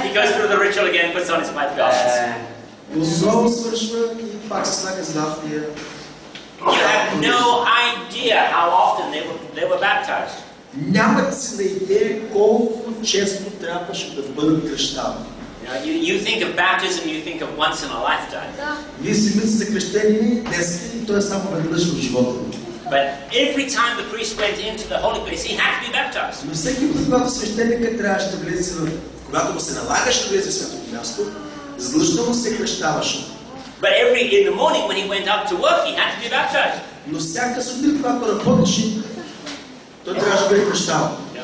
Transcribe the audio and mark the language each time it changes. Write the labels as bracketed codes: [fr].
[en] He goes through the ritual again, puts on his white garments. [bg] Отново свършва и пак се слага златния. [en] You have no idea how often they were baptized. [bg] Нямате си на идея колко често трябваше да бъдат кръщавани. [en] You think of baptism, you think of once in a lifetime. [bg] Да. Вие си мислите за кръщение днес и то е само веднъж в живота ми. [en] But every time the priest went into the holy place, he had to be baptized. [bg] Но всеки път, когато свещеникът трябваше да влезе когато му се налагаше да влезе в светото място, задължително се кръщаваше. [en] But in the morning when he went up to work, he had to be baptized. [bg] Но всяка сутрин, когато работеше, той трябваше да бъде кръщаван.